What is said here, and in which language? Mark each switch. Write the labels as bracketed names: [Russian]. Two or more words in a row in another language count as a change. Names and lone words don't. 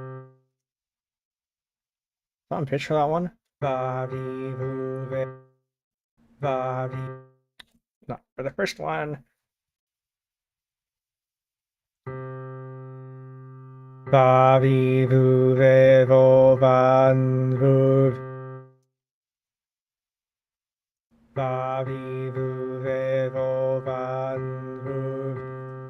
[English] On pitch for that one. [Japanese] Va, vi, vu, ve. Va, vi. [English] No, for the first one. [Japanese] Va, vi, vu, ve, vo, van, vu. Va, vi, vu, ve, vo, van, vu.